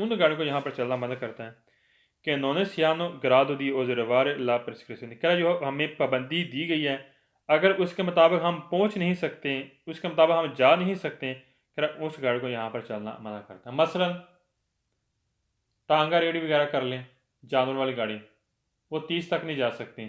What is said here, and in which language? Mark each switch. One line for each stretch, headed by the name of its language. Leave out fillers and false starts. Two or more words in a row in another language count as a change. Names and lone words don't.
Urdu: ان گاڑیوں کو یہاں پر چلنا منع کرتا ہے کہ
Italian: non si hanno grado di osservare la prescrizione,
Urdu: کہہ رہا ہے جو ہمیں پابندی دی گئی ہے اگر اس کے مطابق ہم پہنچ نہیں سکتے، اس کے مطابق ہم جا نہیں سکتے، کہہ رہا اس گاڑی کو یہاں پر چلنا منع کرتا ہے. مثلاً ٹانگہ ریڑھی وغیرہ کر لیں، جانور والی گاڑی، وہ 30 تک نہیں جا سکتی.